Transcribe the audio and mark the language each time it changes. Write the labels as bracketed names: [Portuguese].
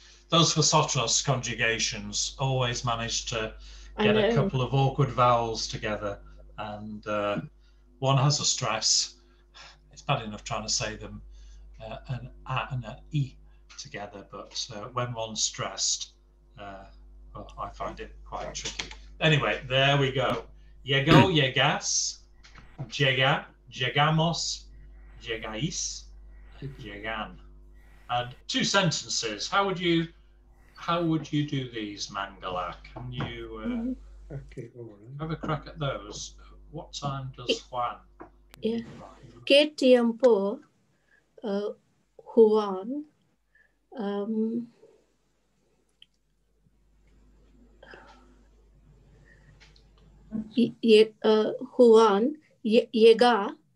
[English] Those Vosotros conjugations always manage to get a couple of awkward vowels together, and one has a stress. It's bad enough trying to say them an A and an E together, but when one's stressed, well, I find it quite tricky. Anyway, there we go. [Spanish] Llego, llegas, llega, llegamos, llegáis, llegan. [English] And 2 sentences. How would you do these, Mangala? Can you have a crack at those? What time does Juan arrive? [Spanish] ¿Qué tiempo Juan Juan llega.